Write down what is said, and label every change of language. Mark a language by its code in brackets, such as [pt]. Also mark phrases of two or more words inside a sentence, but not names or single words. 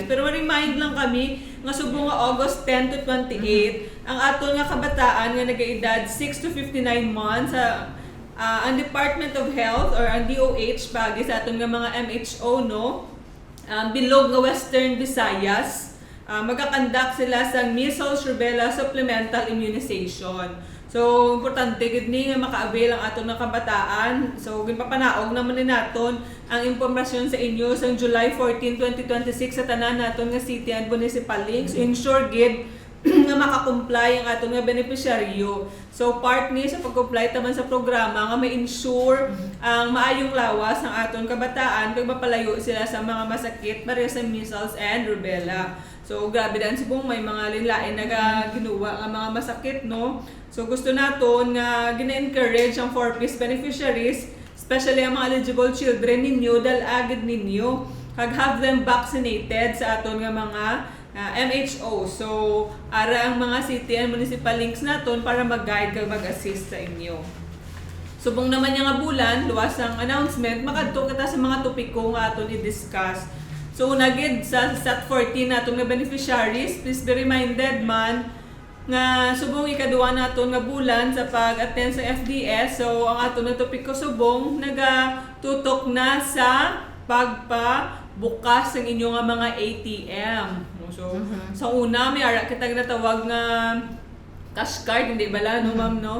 [hil] Pero remind lang kami nga subong nga August 10 to 28, ang aton nga kabataan nga nagaedad 6 [en] to 59 months [hil] ang Department of Health or ang DOH pagi sa aton nga mga MHO no bilog nga Western Visayas magakandak sila sa [en] measles rubella supplemental immunization. [hil] So importante gid ni nga maka-avail ang aton nga kabataan. So ginpapanaog naman ni naton ang impormasyon sa inyo sa July 14, 2026 sa tanan naton nga [en] city and municipal links. [hil] So ensure gid nga makakomply ang aton nga beneficiaryo. So part ni sa pag-comply taman sa programa nga ma-ensure ang maayong lawas ng aton kabataan kag mapalayo sila sa mga masakit pareha sa [en] measles and rubella. [hil] So grabe dan subong may mga linlain na ginuwa nga mga masakit no. So gusto naton nga gina-encourage ang [en] 4Ps beneficiaries, especially [hil] ang mga [en] eligible children [hil] ninyo dal agad ninyo kag [en] have them vaccinated [hil] sa aton nga mga MHO. So ara ang mga [en] city and municipal links [hil] naton para mag-guide kag mag-assist sa inyo. Subong naman nga bulan, luwas ang announcement, makadto kita sa mga topiko nga aton i-discuss. So una gid sa SAT-14 naton nga beneficiaries, [en] please be reminded [hil] man nga subong ikaduha naton nga bulan sa pag-attend sa FDS. So ang aton nga topiko subong nagatutok na sa pagpabukas ng inyong nga mga ATM. So sa una may ara kita ginatawag nga cash card, hindi bala no ma'am no?